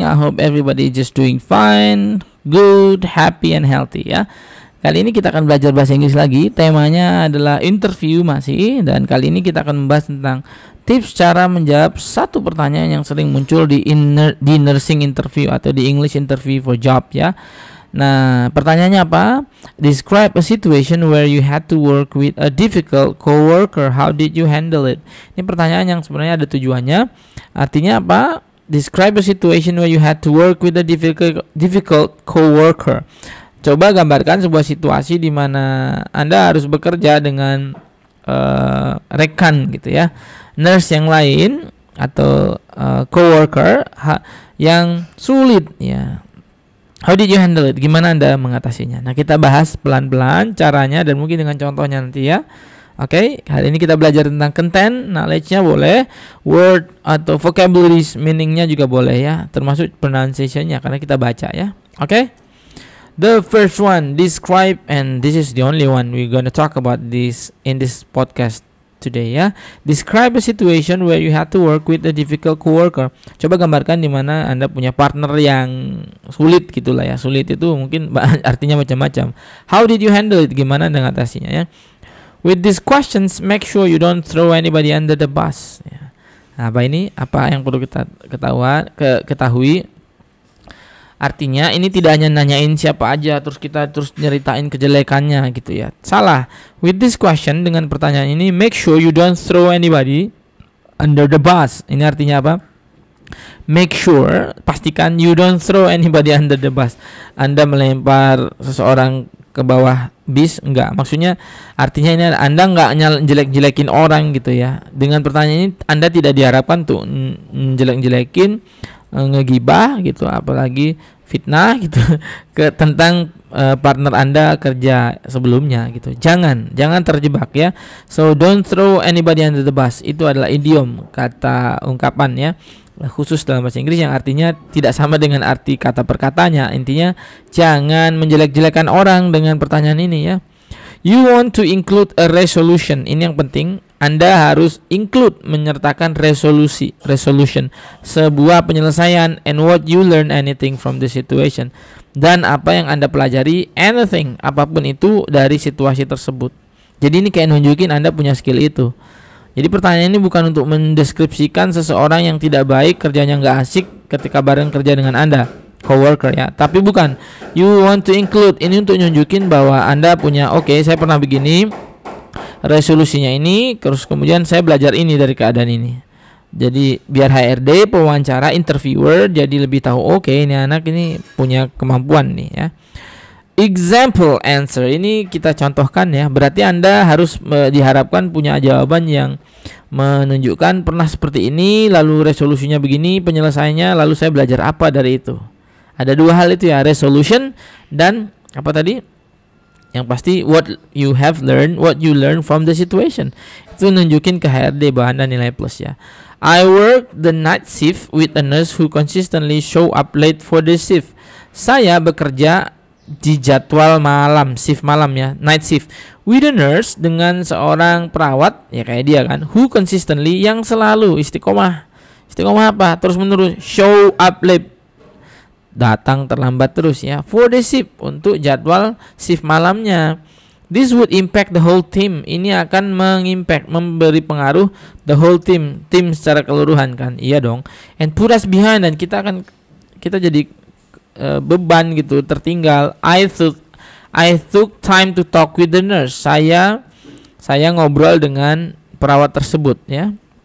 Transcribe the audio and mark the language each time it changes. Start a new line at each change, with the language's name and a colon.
English: I hope everybody is just doing fine, good, happy and healthy ya.
Indonesian: Kali ini kita akan belajar bahasa Inggris lagi. Temanya adalah interview masih, dan kali ini kita akan membahas tentang tips cara menjawab satu pertanyaan yang sering muncul di nursing interview atau di
English: English interview for job
Indonesian: ya. Nah, pertanyaannya apa?
English: Describe a situation where you had to work with a difficult coworker. How did you handle it?
Indonesian: Ini pertanyaan yang sebenarnya ada tujuannya. Artinya apa?
English: Describe a situation where you had to work with a difficult coworker.
Indonesian: Coba gambarkan sebuah situasi di mana Anda harus bekerja dengan rekan gitu ya, nurse yang lain atau coworker yang sulit ya.
English: How did you handle it?
Indonesian: Gimana Anda mengatasinya? Nah, kita bahas pelan-pelan caranya dan mungkin dengan contohnya nanti ya. Oke, hari ini kita belajar tentang content, knowledge-nya boleh, word atau vocabularies meaning-nya juga boleh ya, termasuk pronunciation-nya karena kita baca ya. Oke.
English: The first one, describe, and this is the only one we're gonna talk about this in this podcast today ya. Describe a situation where you had to work with a difficult coworker.
Indonesian: Coba gambarkan di mana Anda punya partner yang sulit gitulah ya. Sulit itu mungkin artinya macam-macam.
English: How did you handle it?
Indonesian: Gimana Anda mengatasinya ya?
English: With these questions, make sure you don't throw anybody under the bus ya.
Indonesian: Nah, apa yang perlu kita ketahui? Artinya ini tidak hanya nanyain siapa aja terus kita nyeritain kejelekannya gitu ya. Salah.
English: With this question,
Indonesian: dengan pertanyaan ini,
English: make sure you don't throw anybody under the bus.
Indonesian: Ini artinya apa?
English: Make sure,
Indonesian: pastikan
English: you don't throw anybody under the bus.
Indonesian: Anda melempar seseorang ke bawah bis, enggak. Maksudnya artinya ini Anda enggak jelek-jelekin orang gitu ya. Dengan pertanyaan ini Anda tidak diharapkan tuh jelek-jelekin, ngegibah gitu, apalagi fitnah gitu tentang partner Anda kerja sebelumnya gitu. Jangan terjebak ya.
English: So don't throw anybody under the bus.
Indonesian: Itu adalah idiom, kata ungkapan ya, khusus dalam bahasa Inggris yang artinya tidak sama dengan arti kata perkatanya. Intinya jangan menjelek-jelekan orang dengan pertanyaan ini ya.
English: You want to include a resolution.
Indonesian: Ini yang penting. Anda harus include, menyertakan resolution, sebuah penyelesaian,
English: and what you learn anything from the situation,
Indonesian: dan apa yang Anda pelajari, anything, apapun itu dari situasi tersebut. Jadi ini kayak nunjukin Anda punya skill itu. Jadi pertanyaan ini bukan untuk mendeskripsikan seseorang yang tidak baik, kerjanya nggak asik ketika bareng kerja dengan Anda, coworker ya. Tapi bukan.
English: You want to include,
Indonesian: ini untuk nunjukin bahwa Anda punya, oke, saya pernah begini, resolusinya ini, terus kemudian saya belajar ini dari keadaan ini. Jadi biar HRD, pewawancara, interviewer jadi lebih tahu, oke, ini anak ini punya kemampuan nih ya.
English: Example answer,
Indonesian: ini kita contohkan ya. Berarti Anda harus diharapkan punya jawaban yang menunjukkan pernah seperti ini, lalu resolusinya begini, penyelesaiannya, lalu saya belajar apa dari itu. Ada dua hal itu ya, resolution dan apa tadi? Yang pasti
English: what you learn from the situation.
Indonesian: Itu nunjukin ke HRD bahwa Anda nilai plus ya.
English: I work the night shift with a nurse who consistently show up late for the shift.
Indonesian: Saya bekerja di jadwal malam, shift malam ya, night shift,
English: with a nurse,
Indonesian: dengan seorang perawat ya kayak dia kan,
English: who consistently,
Indonesian: yang selalu istiqomah apa? Terus menerus,
English: show up late,
Indonesian: datang terlambat terus ya,
English: for the shift,
Indonesian: untuk jadwal shift malamnya.
English: This would impact the whole team.
Indonesian: Ini akan memberi pengaruh
English: the whole team
Indonesian: secara keseluruhan kan. Iya dong.
English: And put us behind,
Indonesian: dan kita jadi beban gitu, tertinggal.
English: I took time to talk with the nurse.
Indonesian: Saya ngobrol dengan perawat tersebut ya.